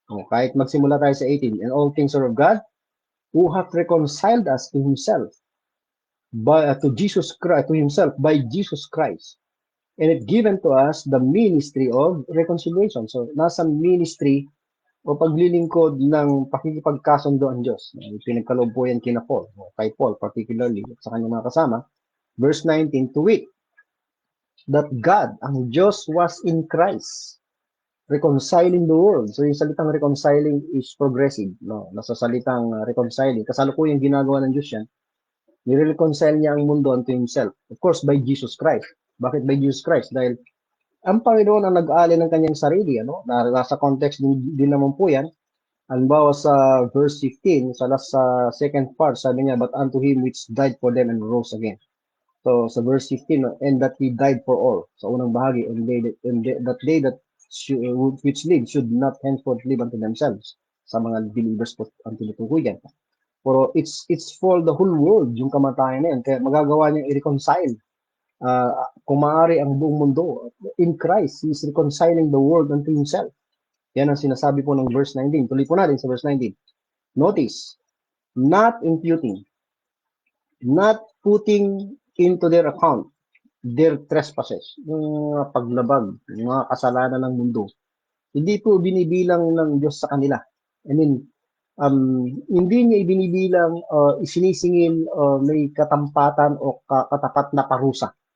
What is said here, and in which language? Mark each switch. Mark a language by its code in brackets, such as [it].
[tl] Kahit magsimula tayo sa 18, [en] and all things are of God, who hath reconciled us to Himself, to Himself by Jesus Christ, and it given to us the ministry of reconciliation. [tl] So, nasa ministry o paglilingkod ng pakikipagkasundo ang Diyos. Pinagkaloob po yan kina Paul, kay Paul particularly, sa kanyang mga kasama. [en] Verse 19, to wit, that God, [tl] ang Diyos [en] was in Christ, reconciling the world. So [tl] yung salitang [en] reconciling is progressive. [tl] No? Nasa salitang reconciling. Kasalukuyang ginagawa ng Diyos yan. Nire-reconcile niya ang mundo [en] unto Himself. Of course, by Jesus Christ. [tl] Bakit [en] by Jesus Christ? [tl] Dahil ang Panginoon ang nag-aali ng kanyang sarili. Ano? Nasa context din naman po yan. Halimbawa sa verse 15, sa second part, sabi niya, [en] but unto Him which died for them and rose again. So sa verse 15, and that He died for all. [tl] Sa unang bahagi, [en] and that they that which live should not henceforth live unto themselves. [tl] Sa mga believers po ang tinutukoy yan. Pero [en] it's for the whole world [tl] yung kamatayan na yan. Kaya magagawa niyang i-reconcile. Kung maaari ang buong mundo. [en] In Christ, He is reconciling the world unto Himself. [tl] Yan ang sinasabi po ng verse 19. Tuloy po natin sa verse 19. [en] Notice, not imputing, not putting into their account their trespasses, [tl] yung mga paglabag, yung mga kasalanan ng mundo. Hindi po binibilang ng Diyos sa kanila. [en] I mean, [tl] hindi niya ibinibilang, isinisingil, may katampatan o katapat na parusa.